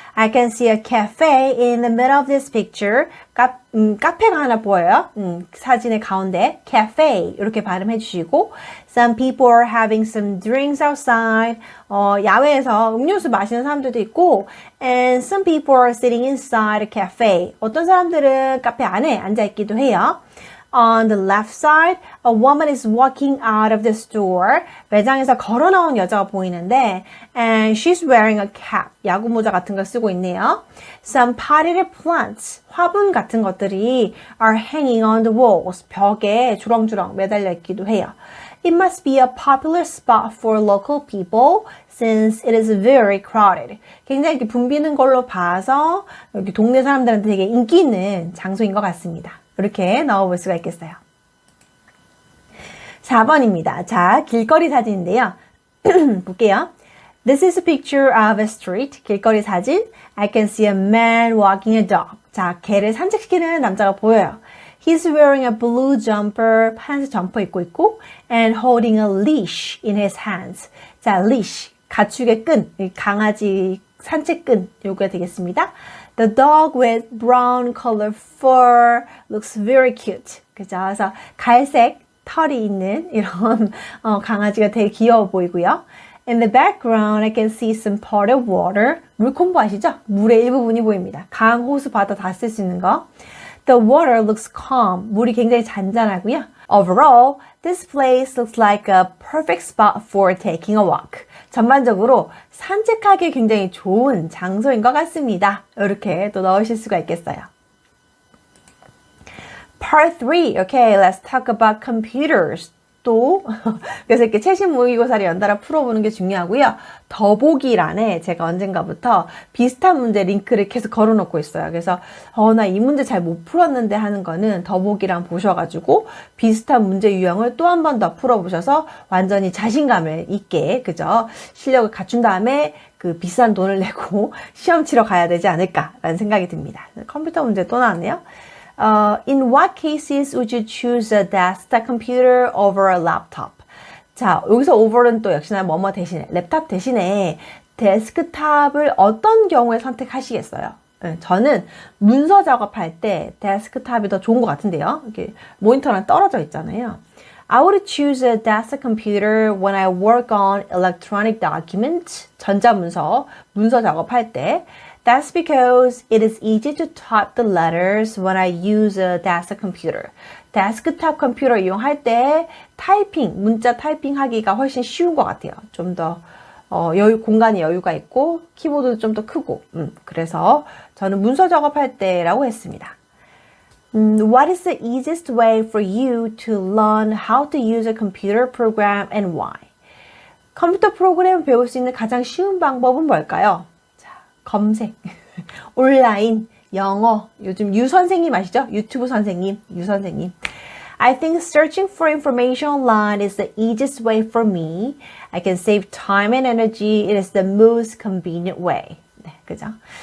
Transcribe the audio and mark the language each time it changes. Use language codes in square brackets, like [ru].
[en] I can see a cafe in the middle of this picture. [ko] 카페가 하나 보여요. 사진의 가운데 cafe 이렇게 발음해 주시고 [en] Some people are having some drinks outside. [ko] 야외에서 음료수 마시는 사람들도 있고 [en] And some people are sitting inside a cafe. [ko] 어떤 사람들은 카페 안에 앉아 있기도 해요. [en] On the left side, a woman is walking out of the store. [ko] 매장에서 걸어 나온 여자가 보이는데 [en] and she's wearing a cap. [ko] 야구 모자 같은 걸 쓰고 있네요. [en] Some potted plants. [ko] 화분 같은 것들이 [en] are hanging on the walls. [ko] 벽에 주렁주렁 매달려 있기도 해요. [en] It must be a popular spot for local people since it is very crowded. [ko] 굉장히 이렇게 붐비는 걸로 봐서 여기 동네 사람들한테 되게 인기 있는 장소인 것 같습니다. 이렇게 넣어볼 수가 있겠어요. 4번입니다. 자, 길거리 사진인데요. 볼게요. [en] This is a picture of a street. [ko] 길거리 사진. [en] I can see a man walking a dog. [ko] 자, 개를 산책시키는 남자가 보여요. [en] He's wearing a blue jumper. [ko] 파란색 점퍼 입고 있고 [en] and holding a leash in his hands. [ko] 자, leash. 가축의 끈. 강아지 산책끈. 요거 되겠습니다. [en] The dog with brown color fur looks very cute. [ko] 그죠? 그래서 갈색 털이 있는 이런 강아지가 되게 귀여워 보이고요. [en] In the background, I can see some pot of water. [ko] 물콤보 아시죠? 물의 일부분이 보입니다. 강, 호수, 바다 다 쓸 수 있는 거. [en] The water looks calm. [ko] 물이 굉장히 잔잔하고요. [en] Overall, this place looks like a perfect spot for taking a walk. [ko] 전반적으로 산책하기 굉장히 좋은 장소인 것 같습니다. 이렇게 또 넣으실 수가 있겠어요. [en] Part 3. Okay, let's talk about computers. [ko] 또 그래서 이렇게 최신 모의고사를 연달아 풀어보는 게 중요하고요. 더보기란에 제가 언젠가부터 비슷한 문제 링크를 계속 걸어놓고 있어요. 그래서 나 이 문제 잘 못 풀었는데 하는 거는 더보기란 보셔가지고 비슷한 문제 유형을 또 한 번 더 풀어보셔서 완전히 자신감을 있게 그죠? 실력을 갖춘 다음에 그 비싼 돈을 내고 시험 치러 가야 되지 않을까라는 생각이 듭니다. 컴퓨터 문제 또 나왔네요. [en] In what cases would you choose a desktop computer over a laptop? [ko] 자, 여기서 over는 또 역시나 뭐뭐 대신에, 랩탑 대신에 데스크탑을 어떤 경우에 선택하시겠어요? 저는 문서 작업할 때 데스크탑이 더 좋은 것 같은데요. 이렇게 모니터랑 떨어져 있잖아요. [en] I would choose a desktop computer when I work on electronic documents, [ko] 전자문서, 문서 작업할 때. [en] That's because it is easy to type the letters when I use a desktop computer. [ko] 데스크탑 컴퓨터 이용할 때 타이핑, 문자 타이핑 하기가 훨씬 쉬운 것 같아요. 좀 더 공간에 여유가 있고 키보드도 좀 더 크고 그래서 저는 문서 작업할 때라고 했습니다. [en] What is the easiest way for you to learn how to use a computer program and why? [ko] 컴퓨터 프로그램을 배울 수 있는 가장 쉬운 방법은 뭘까요? 검색, 온라인, 영어, 요즘 유 선생님 아시죠? 유튜브 선생님, 유 선생님. [en] I think searching for information online is the easiest way for me. I can save time and energy. It is the most convenient way. [ko] 네, 그죠?